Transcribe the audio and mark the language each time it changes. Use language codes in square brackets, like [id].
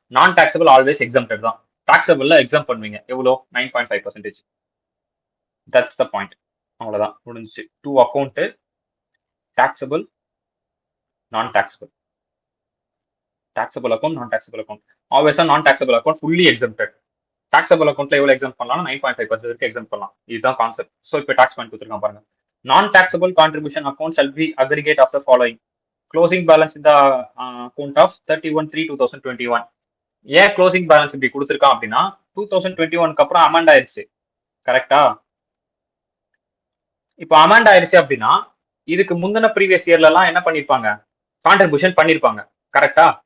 [ta] நான் taxable always exempted தான். டாக்ஸபிள்ல exam பண்ணுவீங்க எவ்வளோ? 9.5%. [en] That's the point. [ta] அவ்வளவுதான் முடிஞ்சிச்சு. 2 அக்கௌண்ட் டாக்ஸபிள் நான் டாக்ஸபிள், டாக்ஸபிள் அக்கௌண்ட் நான் டாக்ஸபிள் அக்கௌண்ட். ஆல்வேஸா நான் taxable account fully exempted. Taxable அக்கௌண்ட்ல எவ்வளவு எக்ஸாம் பண்ணலாம்? 9.5% வரைக்கும் எக்ஸாம் பண்ணலாம். இதுதான் கான்செப்ட். ஸோ இப்போ டாக்ஸ் பாயிண்ட் கொடுத்துருக்கான் பாருங்க. [en] Non-taxable contribution account shall be aggregate of the following. Closing balance in the account of 31/3/2021. [ta] ஏன் க்ளோசிங் பேலன்ஸ் இப்படி கொடுத்துருக்கான் அப்படின்னா 2021க்கு அப்புறம் அமெண்ட் ஆயிருச்சு. கரெக்டா. இப்போ அமெண்ட் ஆயிருச்சு அப்படின்னா இதுக்கு முந்தின ப்ரீவியஸ் இயர்ல எல்லாம் என்ன பண்ணிருப்பாங்க, கான்ட்ரிபியூஷன் பண்ணிருப்பாங்க. கரெக்டா?